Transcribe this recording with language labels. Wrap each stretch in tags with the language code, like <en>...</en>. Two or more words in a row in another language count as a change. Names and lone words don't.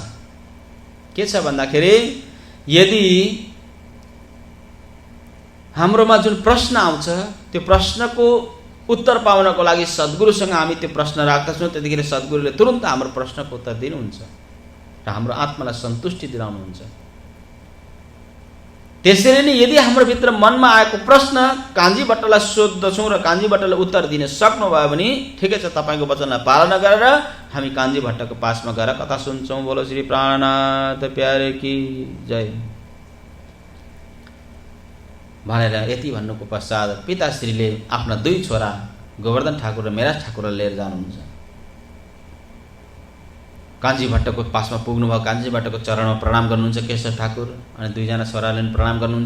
<ne>के छ भन्दाखेरि यदि हाम्रोमा जुन प्रश्न आउँछ त्यो प्रश्नको उत्तर पाउनको लागि सद्गुरुसँग हामी त्यो प्रश्न राख्दछौं, त्यतिखेर सद्गुरुले तुरन्त हाम्रो प्रश्नको उत्तर दिनुहुन्छ र हाम्रो आत्मालाई सन्तुष्टि दिलाउनुहुन्छ। त्यसरी नै यदि हाम्रो भित्र मनमा आएको प्रश्न कान्छी भट्टलाई सोध्दछौँ र कान्छी भट्टले उत्तर दिन सक्नुभयो भने ठिकै छ, तपाईँको वचनलाई पालना गरेर हामी कान्छी भट्टको पासमा गएर कथा सुन्छौँ।</ne> <hi>बोलो श्री प्राणनाथ प्यारे की जय</hi> <ne>भनेर यति भन्नुको पश्चात पिताश्रीले आफ्ना 2 छोरा गोवर्धन ठाकुर र मेराज ठाकुरलाई लिएर जानुहुन्छ। कान्छी भट्टको पासमा पुग्नुभयो, कान्छी भट्टको चरणमा प्रणाम गर्नुहुन्छ केशव ठाकुर, अनि 2 जना छोराले पनि प्रणाम गर्नुहुन्छ।</ne>